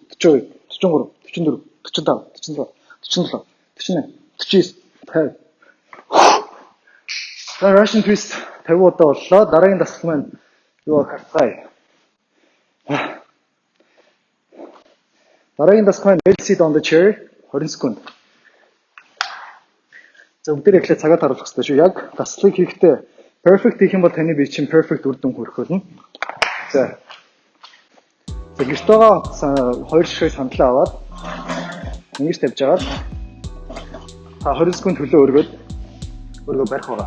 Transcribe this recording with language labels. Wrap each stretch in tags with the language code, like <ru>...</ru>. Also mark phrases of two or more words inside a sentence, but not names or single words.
<mn>42, 43, 44, 45, 46, 47, 48, 49, 50. За</mn> <en>Russian twist</en> <mn>50 удаа боллоо. Дараагийн дасгал маань юу харцгаая. Дараагийн дасгал маань</mn> <en>Bell sit on the chair</en> <mn>20 секунд. За бүгдээ эхлээд цагаад харуулах хэрэгтэй шүү. Яг дасгалыг хийхдээ perfect хийх юм бол таны бие чинь perfect үр дүн хүрэх болно. За гэртээгаа хоёр ширхэг сандлаа аваад ингэж тавьж агаад 20 секунд хөлөө өргөд өргөө барих байгаа.</mn>